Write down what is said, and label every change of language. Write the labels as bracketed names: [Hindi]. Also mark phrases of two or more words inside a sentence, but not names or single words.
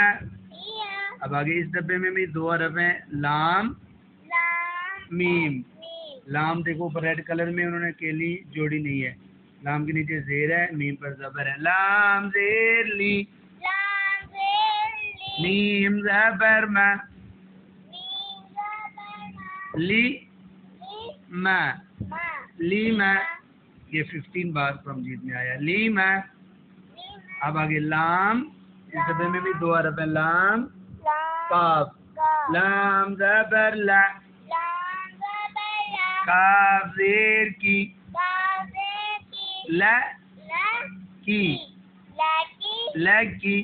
[Urdu] اب آگے اس ڈبے میں بھی دو حرف ہیں، لام میم۔ لام دیکھو اوپر [English] red color [Urdu] میں انہوں نے کیلی جوڑی نہیں ہے، لام کے نیچے زیر ہے، میم پر زبر ہے، لام زیر لی، میم زبر ما، لی ما، لی ما۔ یہ 15 بار فرمجید میں آیا، لی ما۔ اب آگے لام، اس ڈبے میں بھی دو حرف ہیں، لام قاف، لام زبر لا، کاف زیر کی، لا کی، لکی۔